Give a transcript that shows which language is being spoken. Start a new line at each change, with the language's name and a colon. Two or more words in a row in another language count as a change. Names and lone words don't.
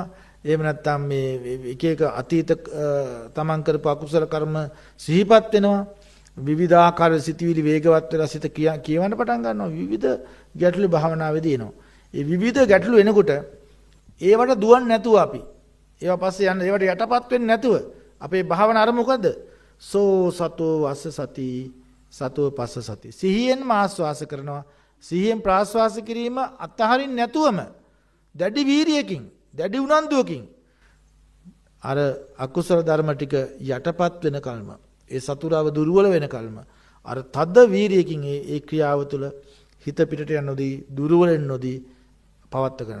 Sinhala: එහෙම නැත්නම් මේ එක එක අතීත තමන් කරපු අකුසල කර්ම සිහිපත් වෙනවා. විවිධාකාර සිතුවිලි වේගවත් වෙලා සිත කියවන්න පටන් ගන්නවා. විවිධ ගැටලු භාවනාවේදී එනවා. ඒ විවිධ ගැටලු එනකොට ඒවට දුවන්නේ නැතුව අපි ඒවා පස්සේ යන්න ඒවට යටපත් වෙන්නේ නැතුව අපේ භාවන අර මොකද?
Pali: සෝ සතෝ වස්ස සති සතෝ පස්ස සති.
Sinhala: සිහියෙන් ආස්වාස කරනවා. සිහියෙන් ප්‍රාස්වාස කිරීම අතහරින්න නැතුවම දැඩි වීරියකින් දැඩි උනන්දුවකින් අර අකුසල ධර්ම ටික යටපත් වෙන කල්ම ඒ සතුරාව දුර්වල වෙන කල්ම අර තද වීරියකින් ඒ ක්‍රියාව තුළ හිත පිටට යන්න නොදී දුර්වල වෙන්න නොදී පවත්ත කරන්න.